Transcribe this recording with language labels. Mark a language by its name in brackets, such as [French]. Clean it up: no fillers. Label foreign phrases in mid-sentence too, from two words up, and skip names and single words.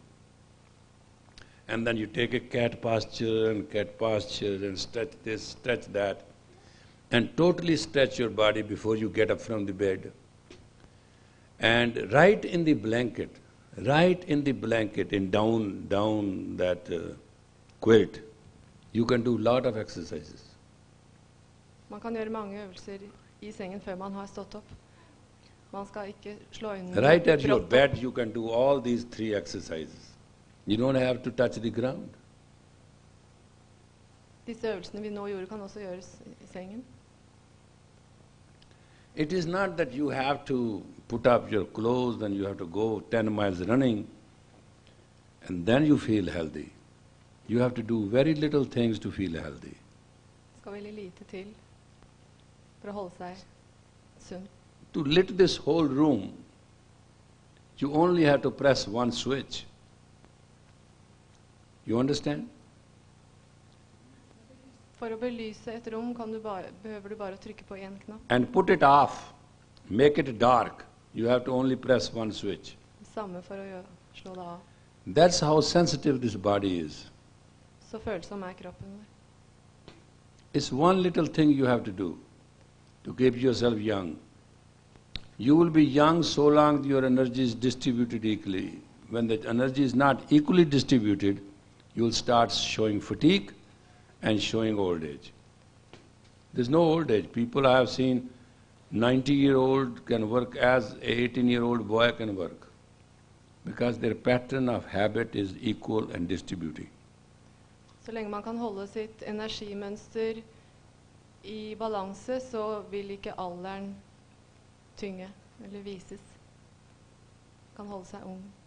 [English] And then you take a cat posture and stretch this, stretch that, and totally stretch your body before you get up from the bed. And right in the blanket, in down that quilt, you can do a lot of exercises. [Norwegian] Man kan gjøre mange øvelser i sengen før man har stått opp. Man skal ikke slå øynene [English] Right at your [Norwegian] brått [English] bed, [Norwegian] opp. [English] you can do all these 3 exercises. You don't have to touch the ground. [Norwegian] Disse øvelsene vi nå gjorde, kan også gjøres i sengen. [English] It is not that you have to put up your clothes and you have to go 10 miles running and then you feel healthy. You have to do very little things to feel healthy. [Norwegian] Det skal veldig lite til for å holde seg sunn. [English] To lit this whole room, you only have to press one switch. You understand? [Norwegian] For å belyse et rom behøver du bare å trykke på én knapp. [English] And put it off, make it dark. You have to only press one switch. [Norwegian] Det samme for å slå det av. [English] That's how sensitive this body is. [Norwegian] Så følsom er kroppen vår. [English] It's one little thing you have to do to keep yourself young. You will be young so long your energy is distributed equally. When the energy is not equally distributed, you will start showing fatigue and showing old age. There's no old age. People I have seen, 90-year-old can work as an 18-year-old boy can work, because their pattern of habit is equal and distributing. [Norwegian] Så lenge man kan holde sitt energimønster i balanse, så vil ikke alderen tynge eller vises. Kan holde seg ung.